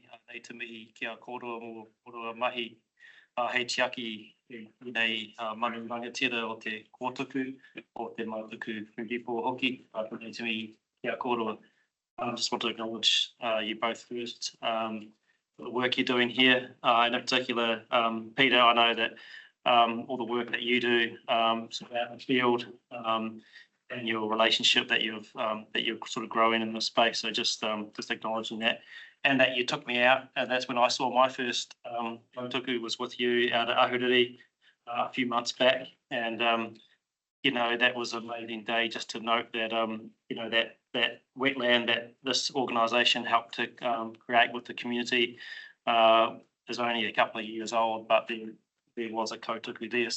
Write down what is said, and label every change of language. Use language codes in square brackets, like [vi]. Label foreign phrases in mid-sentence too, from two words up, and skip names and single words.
[mi] nei te mihi kia kōrua mō kōrua mahi hei tiaki nei manu rangatira o te kōtuku o te mautuku whiripo hoki. Nei te mihi kia kōrua. [en] I just want to acknowledge you both first for the work you're doing here. In particular, Peter, I know that all the work that you do sort of out in the field and your relationship that you're sort of growing in this space. So just acknowledging that, and that you took me out, and that's when I saw my first mautuku was with you out at Ahuriri a few months back, and you know, that was an amazing day just to note that you know, that wetland that this organisation helped to create with the community is only a couple of years old, but there was a kautuku there.